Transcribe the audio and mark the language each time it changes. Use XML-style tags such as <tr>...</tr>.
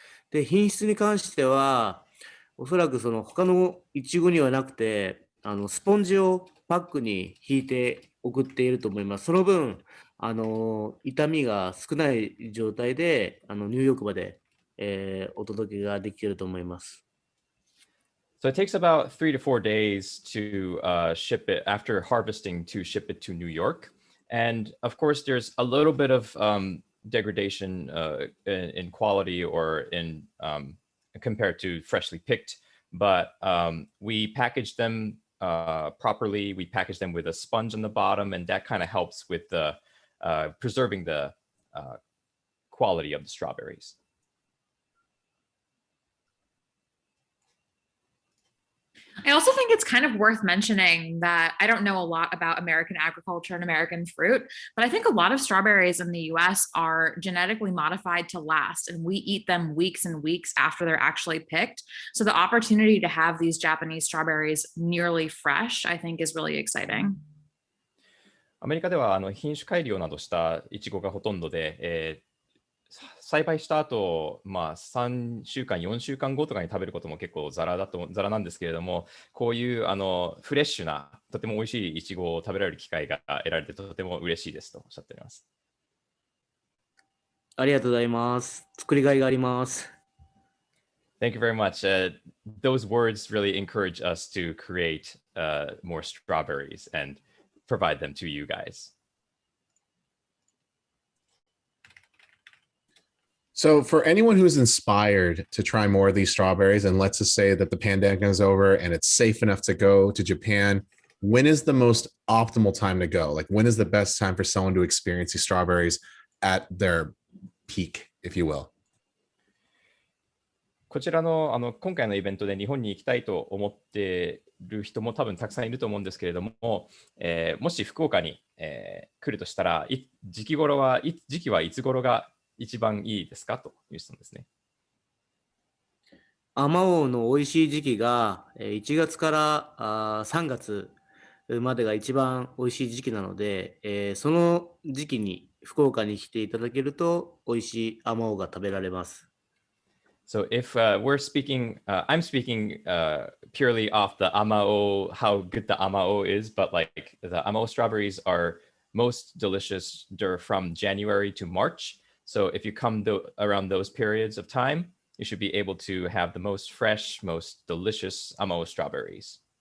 <ja>で、品質に関しては、おそらくその他のイチゴにはなくて、スポンジをパックに引いて送っていると思います。その分、傷みが少ない状態でニューヨークまで、お届けができると思います。</ja> <en>So it takes about 3 to 4 days to ship it after harvesting to ship it to New York. And of course, there's a little bit of degradation in quality or in compared to freshly picked, but we package them properly. We package them with a sponge on the bottom, and that kind of helps with the preserving the quality of the strawberries. I also think it's kind of worth mentioning that I don't know a lot about American agriculture and American fruit, but I think a lot of strawberries in the US are genetically modified to last, and we eat them weeks and weeks after they're actually picked. So the opportunity to have these Japanese strawberries nearly fresh, I think, is really exciting.</en> <ja>アメリカでは品種改良などしたイチゴがほとんどで、栽培した後、3週間、4週間後とかに食べることも結構ザラなんですけれども、こういうフレッシュな、とても美味しいイチゴを食べられる機会が得られてとても嬉しいですとおっしゃっております。ありがとうございます。作りがいがあります。</ja> <en>Thank you very much. Those words really encourage us to create more strawberries and provide them to you guys. So for anyone who's inspired to try more of these strawberries, and let's just say that the pandemic is over and it's safe enough to go to Japan, when is the most optimal time to go? Like, when is the best time for someone to experience these strawberries at their peak, if you will?</en> <ja>こちらの今回のイベントで日本に行きたいと思っている人も多分たくさんいると思うんですけれども、もし福岡に、来るとしたら、時期はいつ頃が一番いいですかという質問ですね。アマオの美味しい時期が1月から3月までが一番美味しい時期なので、その時期に福岡に来ていただけると美味しいアマオが食べられます。</ja> <en>So if I'm speaking purely off the Amao, how good the Amao is, but like the Amao strawberries are most delicious from January to March. So if you come around those periods of time, you should be able to have the most fresh, most delicious Amao strawberries.</en>